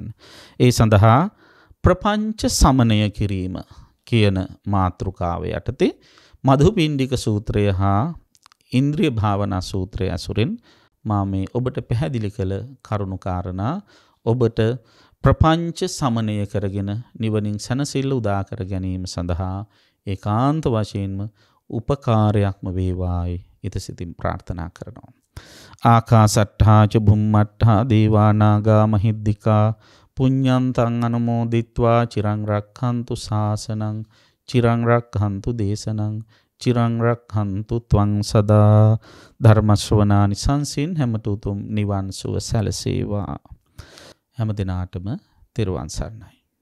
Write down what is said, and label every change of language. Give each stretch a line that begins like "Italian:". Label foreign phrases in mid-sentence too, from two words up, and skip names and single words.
Sinhala: ඒ සඳහා ප්‍රපංච සමනය කිරීම කියන මාතෘකාව යටතේ මධුපිණ්ඩික සූත්‍රය හා ඉන්ද්‍රිය භාවනා සූත්‍රය ඇසුරෙන් මා මේ ඔබට පැහැදිලි කළ කරුණු කාරණා ඔබට ප්‍රපංච සමනය කරගෙන නිවනින් සැනසෙල්ල උදා කර ගැනීම සඳහා ඒකාන්ත වශයෙන්ම උපකාරයක්ම වේවායි ඉතසිතින් ප්‍රාර්ථනා කරනවා.
Pali: ආකාසට්ඨා ච බුම්මට්ඨා දේවා නාග මහිද්దికා පුඤ්ඤන්තං අනුමෝදිත්වා චිරං රක්ඛන්තු ශාසනං චිරං රක්ඛන්තු දේශනං චිරං රක්ඛන්තු ත්වං සදා
Sinhala: ධර්ම ශ්‍රවණානි සංසින් හැමතුතුම් නිවන් සුව සැලසේවා. හැම දිනාටම තෙරුවන් සරණයි.